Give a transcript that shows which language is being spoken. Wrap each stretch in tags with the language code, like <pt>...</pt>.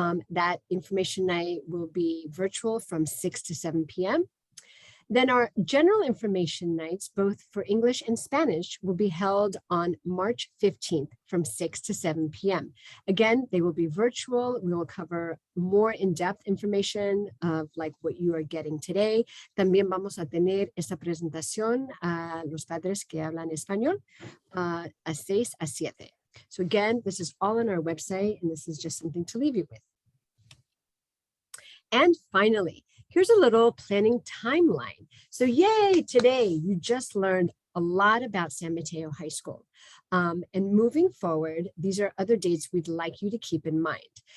<en>That information night will be virtual from 6 to 7 p.m. Then our general information nights, both for English and Spanish, will be held on March 15th from 6 to 7 p.m. Again, they will be virtual. We will cover more in-depth information of like what you are getting today.</en> <es>También vamos a tener esta presentación a los padres que hablan español a 6 a 7.</es> <en>So again, this is all on our website, and this is just something to leave you with. And finally, here's a little planning timeline. So yay, today you just learned a lot about San Mateo High School. And moving forward, these are other dates we'd like you to keep in mind.</en>